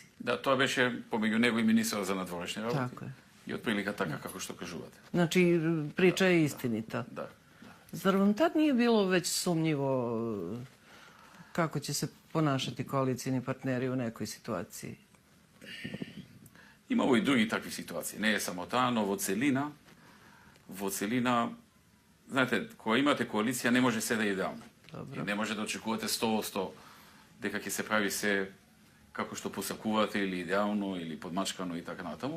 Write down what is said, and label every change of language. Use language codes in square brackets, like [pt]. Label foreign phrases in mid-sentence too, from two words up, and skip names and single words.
[mk] Да, тоа беше помеѓу него и министерот за надворешни работи. Така е. И отприлика така како што кажувате. [sr] Znači, priča je istinita. [mk] Да. [sr] Zar vam tad nije bilo već sumnjivo kako će se ponašati koalicijni partneri u nekoj situaciji? [mk] Имало и други такви ситуации. Не е само таа, но во целина, знаете, кога имате коалиција не може се да е идеално. И не може да очекувате 100% дека ќе се прави се како што посакувате или идеално или подмачкано и така натаму.